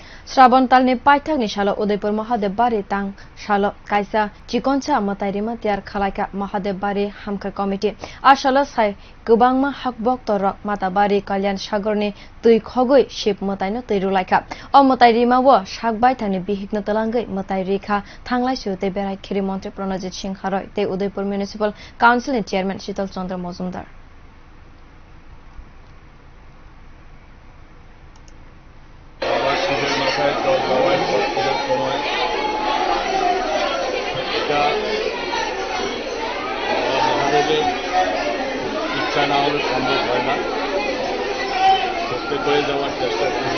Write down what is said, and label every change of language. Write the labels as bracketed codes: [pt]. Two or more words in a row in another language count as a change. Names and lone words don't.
[trp] श्रावण तालनि पाइथाकनि सालो उदयपुर महादेव बारि तां सालो कायसा चिकनसा मताइरिमा तियार खालायका महादेव बारि हामखा कमिटि आ सालो साय गोबांमा हाकबक तरक माताबारि कल्याण सागरनि तुइ खगै शिब मताइनो तुइ रुलायका अ मताइरिमा व साकबाय थानि बिहिकनो तलांगै मताइ रेखा थांलाय सुते बेराय खेरि मन्त्री प्रणजित सिंह हारय ते उदयपुर म्युनिसिपल काउन्सिलनि चेयरम्यान शीतल चन्द्र मजुमदार [bn] ইচ্ছা না হলে সম্ভব হয় না, সত্যি করে যাওয়ার চেষ্টা করি।